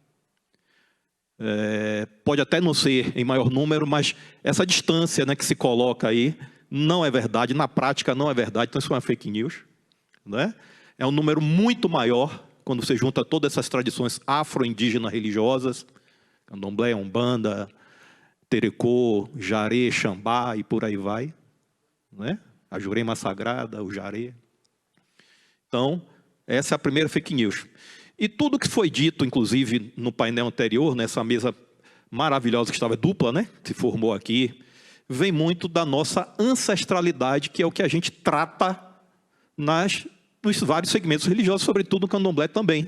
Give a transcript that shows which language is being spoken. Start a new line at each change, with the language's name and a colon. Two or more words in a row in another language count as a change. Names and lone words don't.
Portuguese: Pode até não ser em maior número, mas essa distância, né, que se coloca aí não é verdade, na prática não é verdade, então isso é uma
English: fake news.
Portuguese: Né? É um número muito maior quando você junta todas essas tradições afro-indígenas religiosas, candomblé, umbanda, terecô, jaré, xambá e por aí vai. Né? A Jurema Sagrada, o jaré. Então, essa é a primeira
English: fake news.
Portuguese: E tudo que foi dito, inclusive, no painel anterior, nessa mesa maravilhosa que estava dupla, né, que se formou aqui, vem muito da nossa ancestralidade, que é o que a gente trata nos vários segmentos religiosos, sobretudo no candomblé também.